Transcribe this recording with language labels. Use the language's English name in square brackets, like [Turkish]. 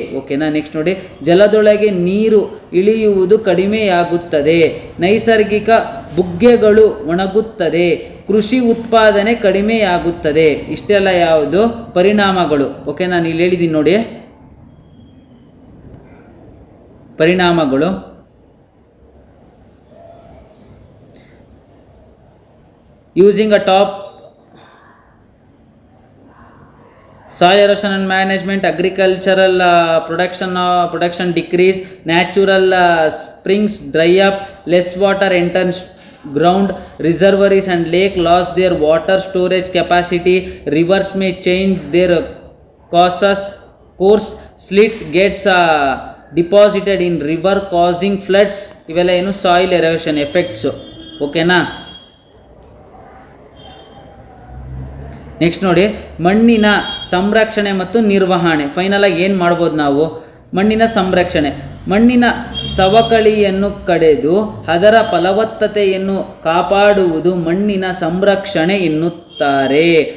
[Kannada] ಓಕೆನಾ, ನೆಕ್ಸ್ಟ್ ನೋಡಿ ಜಲದೊಳಗೆ ನೀರು ಇಳಿಯುವುದು ಕಡಿಮೆಯಾಗುತ್ತದೆ, ನೈಸರ್ಗಿಕ ಬುಗ್ಗೆಗಳು ಒಣಗುತ್ತದೆ, ಕೃಷಿ ಉತ್ಪಾದನೆ ಕಡಿಮೆಯಾಗುತ್ತದೆ. ಇಷ್ಟೆಲ್ಲ ಯಾವುದು ಪರಿಣಾಮಗಳು. ಓಕೆ, ನಾನು ಇಲ್ಲಿ ಹೇಳಿದ್ದೀನಿ ನೋಡಿ ಪರಿಣಾಮಗಳು. [English] Using a top soil erosion and management, agricultural production decrease, natural springs dry up, less water enters ground, reservoirs and lake lost their water storage capacity, rivers may change their course, slit gets deposited in river causing floods. [Kannada] ಇವೆಲ್ಲ ಏನು soil erosion effects. ಓಕೆನಾ, next ನೋಡಿ ಮಣ್ಣಿನ ಸಂರಕ್ಷಣೆ ಮತ್ತು ನಿರ್ವಹಣೆ. ಫೈನಲಾಗಿ ಏನು ಮಾಡ್ಬೋದು ನಾವು, ಮಣ್ಣಿನ ಸಂರಕ್ಷಣೆ, ಮಣ್ಣಿನ ಸವಕಳಿಯನ್ನು ಕಡೆದು ಅದರ ಫಲವತ್ತತೆಯನ್ನು ಕಾಪಾಡುವುದು ಮಣ್ಣಿನ ಸಂರಕ್ಷಣೆ ಎನ್ನುತ್ತಾರೆ.